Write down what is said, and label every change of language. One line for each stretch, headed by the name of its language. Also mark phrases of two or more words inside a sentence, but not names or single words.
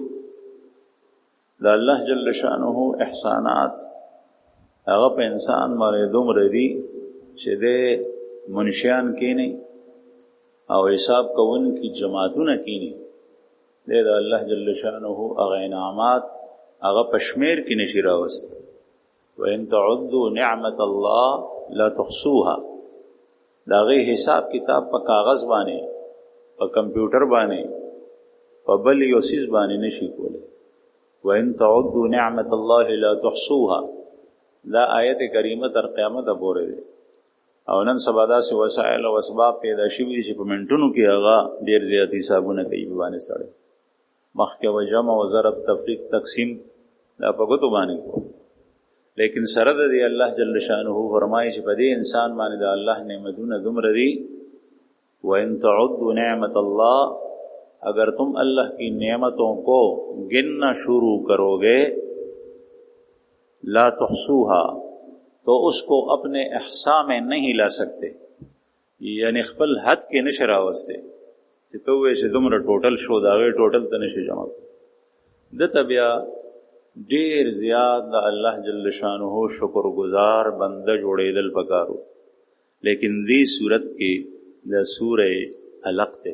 Pashto: د الله
Arabic: جل شانه
Pashto: احسانات هغه په انسان باندې دومره دي چې دی منشیان کینی او حساب کوونکي جماعتونه کینی. دی د الله
Arabic: جل شانه
Pashto: هغه انعامات هغه په شمېر کې نشي راوستی.
Arabic: وَإِن تَعُدُّوا نِعْمَةَ اللَّهِ لَا تُحْصُوهَا.
Pashto: د هغې حساب کتاب په کاغذ باندې، په کمپیوټر باندې، په بل یو څیز باندې نشي کولی.
Arabic: وَإِن تَعُدُّوا نِعْمَةَ اللَّهِ لَا تُحْصُوهَا.
Pashto: دا آیت کریمه تر قیامته پورې دی. او نن سبا داسې وسایل او اسباب پیدا شوي دي چې په منټونو کې هغه ډېر زیات حسابونه کوي په باندې سړی. مخکې و جمع و ضرب تفریق تقسیم دا په ګوتو باندې کو، لیکن سره د دې الله
Arabic: جل شانه
Pashto: فرمایي چې په دې انسان باندې د الله نعمتونه دومره دي.
Arabic: وَإِن تَعُدُّوا نِعْمَةَ اللَّهِ.
Urdu: اگر تم اللہ کی نعمتوں کو گننا شروع کرو گے،
Arabic: لا تحصوها،
Urdu: تو اس کو اپنے احصاء میں نہیں لا سکتے.
Pashto: یعنی خپل حد کې نشه راوسته چې ته وایې چې دومره ټوټل شو، د هغې ټوټل ته نشي جمع کړو. دته بیا ډېر زیات د الله
Arabic: جل شانه
Pashto: شکر گزار بنده جوړېدل پکارو. لیکن دې صورت کې د سورې علق دی.